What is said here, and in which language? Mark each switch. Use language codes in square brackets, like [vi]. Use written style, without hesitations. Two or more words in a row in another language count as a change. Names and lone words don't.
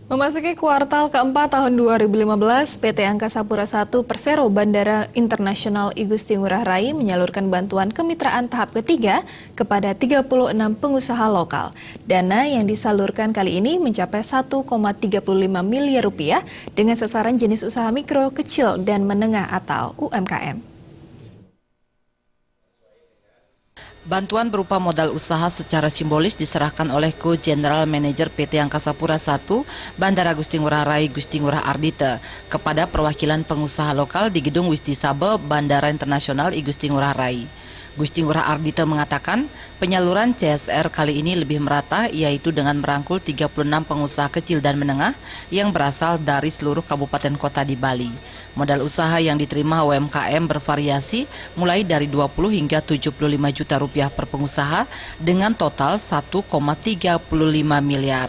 [id] Memasuki kuartal keempat tahun 2015, PT Angkasa Pura I Persero Bandara Internasional I Gusti Ngurah Rai menyalurkan bantuan kemitraan tahap ketiga kepada 36 pengusaha lokal. Dana yang disalurkan kali ini mencapai 1,35 miliar rupiah dengan sasaran jenis usaha mikro, kecil, dan menengah atau UMKM. Bantuan berupa modal usaha secara simbolis diserahkan oleh [en] Co-General Manager [id] PT Angkasa Pura I Bandara Gusti Ngurah Rai Gusti Ngurah Ardite kepada perwakilan pengusaha lokal di Gedung Wisdisabe Bandara Internasional I Gusti Ngurah Rai. Gusti Ngurah Ardite mengatakan penyaluran CSR kali ini lebih merata, yaitu dengan merangkul 36 pengusaha kecil dan menengah yang berasal dari seluruh kabupaten kota di Bali. Modal usaha yang diterima UMKM bervariasi mulai dari 20 hingga 75 juta rupiah per pengusaha dengan total 1,35 miliar.